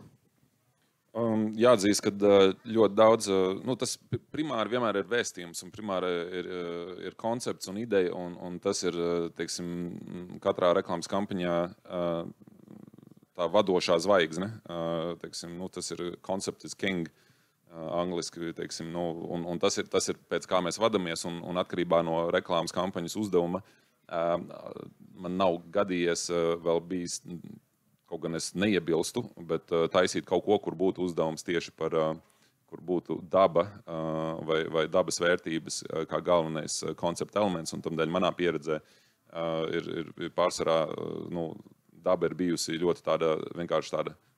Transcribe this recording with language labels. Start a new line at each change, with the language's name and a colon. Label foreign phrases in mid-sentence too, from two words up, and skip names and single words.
Latvian: Jāatzīst, ka ļoti daudz, tas primāri vienmēr ir vēstījums un primāri ir koncepts un ideja, un tas ir, teiksim, katrā reklāmas kampaņā tā vadošā zvaigzne. Teiksim, tas ir
English: concept is king,
Latvian: angliski, teiksim, un tas ir pēc kā mēs vadamies, un atkarībā no reklāmas kampaņas uzdevuma man nav gadījies vēl bijis. Kaut gan es neiebilstu, bet taisīt kaut ko, kur būtu uzdevums tieši par, kur būtu daba vai dabas vērtības kā galvenais koncepta elements, un tamdēļ manā pieredzē ir pārsvarā, daba ir bijusi ļoti vienkārši tāda